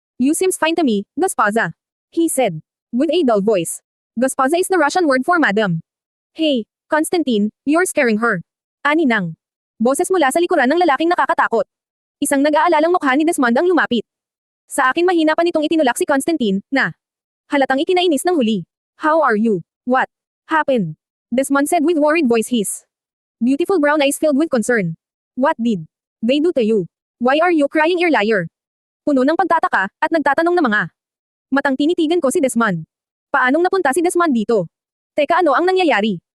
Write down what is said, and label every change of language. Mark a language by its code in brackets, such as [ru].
[en] You seems fine to me, Gaspaza. He said. With a dull voice. Gaspaza is the Russian word for madam. Hey, Constantine, you're scaring her. [tl] Ani nang. Boses mula sa likuran ng lalaking nakakatakot. Isang nag-aalalang mukha ni Desmond ang lumapit. Sa akin mahina pa nitong itinulak si Constantine, na halatang ikinainis ng huli. [en] How are you? What happened? Desmond said with worried voice his beautiful brown eyes filled with concern. What did they do to you? Why are you crying, ear liar? [tl] Puno ng pagtataka, at nagtatanong na mga matang tinitigan ko si Desmond. Paanong napunta si Desmond dito? Teka, ano ang nangyayari?